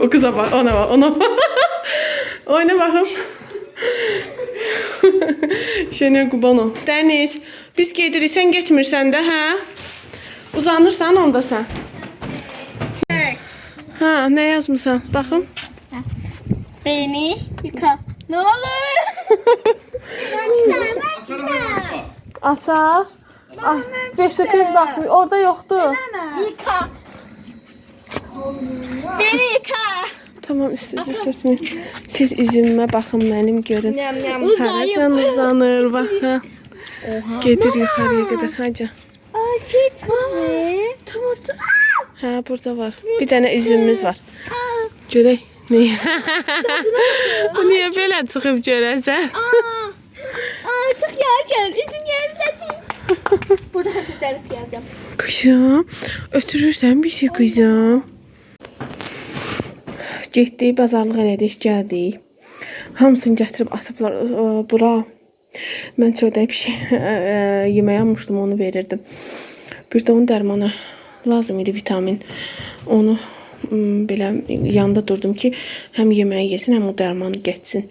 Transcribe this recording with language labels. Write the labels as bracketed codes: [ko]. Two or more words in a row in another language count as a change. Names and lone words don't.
[az] O qıza bax, ona bax. Oyna baxım. Şenə Qubano. Dəniz, biz gedirik, sən getmirsən də, hə? Uzanırsan onda sən. Nə yazmısan? Baxım. [tr] Beni yıka. Ne olur? [az] Açar. Ay, 5 kez basmır. Orada yoxdur. [tr] Yıka. Beni yıka. Tamam, üstünüzü sürtmeyin. [az] Siz üzümə baxın, mənim görün. Haracan uzanır, baxın. Gedir yuxarıya qədər. Hacı. [tr] Açık mı? Tamam. [az] Hə, burada var. Bir dənə üzümümüz var. Görək. Niyə? Bu niyə belə çıxıb görəsən? [tr] Artık yerken üzüm yerlesin. Burada güzel yapacağım. [az] Kızım, ötürürsən bir şey kızım. Getdik, bazarlıq elədik, gəldik. Hamısını gətirib atıblar bura. Mən çöldə bir şey yeməyə almışdım, onu verirdim. Bir də onun dərmanı lazım idi, vitamin. Onu belə yanında durdum ki, həm yeməyi yesin, həm o dərmanı getsin.